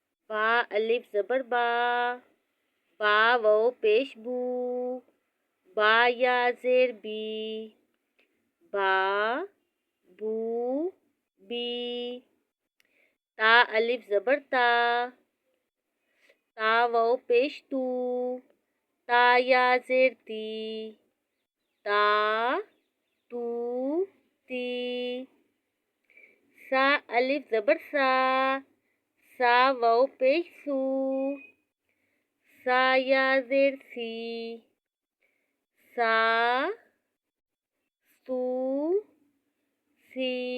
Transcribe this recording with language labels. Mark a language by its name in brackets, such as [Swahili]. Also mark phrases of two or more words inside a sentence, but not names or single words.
[Urdu] با الف زبر با، با واو پیش بو، با یا زیر بی، با بو بی. تا الف زبر تا، تا واو پیش تو، تا یا زیر تی، تا تو تی. سا الف زبر سا، سا واو پیش سو، سا یا زیر سی، سا سو سی.